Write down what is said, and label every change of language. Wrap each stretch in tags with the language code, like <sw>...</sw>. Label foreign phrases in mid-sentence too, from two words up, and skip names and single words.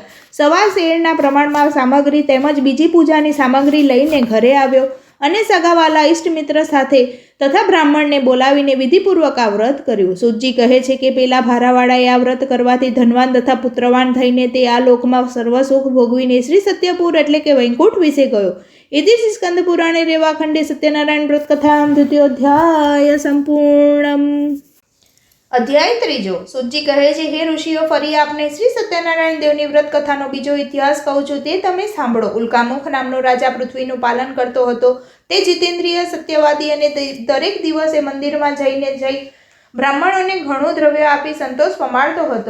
<gu>સવા શેરના પ્રમાણમાં સામગ્રી તેમજ બીજી પૂજાની સામગ્રી લઈને ઘરે આવ્યો અને સગાવાલા ઇષ્ટમિત્ર સાથે તથા બ્રાહ્મણને બોલાવીને વિધિપૂર્વક આ વ્રત કર્યું. સૂતજી કહે છે કે પેલા ભારાવાળાએ આ વ્રત કરવાથી ધનવાન તથા પુત્રવાન થઈને તે આ લોકમાં સર્વસુખ ભોગવીને શ્રી સત્યપુર એટલે કે વૈકુંઠ વિશે ગયો.</gu> <sa>इति स्कंद पुराणे रेवाखंडे सत्यनारायण व्रत कथा द्वितीयोध्याय संपूर्णम.</sa> <gu>અધ્યાય ત્રીજો. સૂતજી કહે છે, હે ઋષિઓ, ફરી આપને શ્રી સત્યનારાયણ દેવની વ્રત કથાનો બીજો ઇતિહાસ કહું છું, તે તમે સાંભળો. ઉલ્કામુખ નામનો રાજા પૃથ્વીનું પાલન કરતો હતો. તે જીતેન્દ્રિય, સત્યવાદી અને દરેક દિવસે મંદિરમાં જઈ બ્રાહ્મણોને ઘણું દ્રવ્ય આપી સંતોષ પમાડતો હતો.</gu>